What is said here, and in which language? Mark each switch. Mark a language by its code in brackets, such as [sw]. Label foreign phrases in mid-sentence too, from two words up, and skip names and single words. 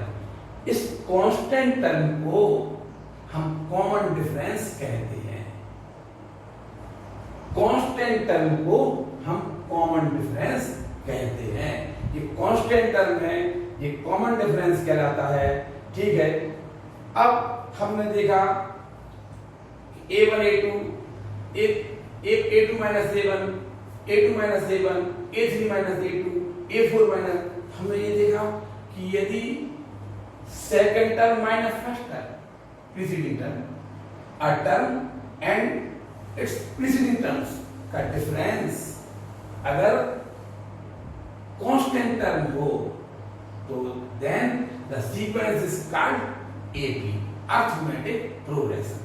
[hi] इस [en] constant term [hi] को हम [en] common difference [hi] कहते हैं. [en] constant term [hi] को हम [en] common difference [hi] कहते हैं. ये [en] constant term [hi] है, ये [en] common difference [hi] कहलाता है. ठीक है. अब हमने देखा A1 A2 A2 माइनस A1 A2 माइनस A1 A3 माइनस A2 A4 माइनस. हमने ये देखा कि यदि [en] second term minus first term preceding term a term and its preceding terms [hi] का डिफरेंस अगर [en] constant term [hi] हो तो [en] then the sequence is called AP, arithmetic progression.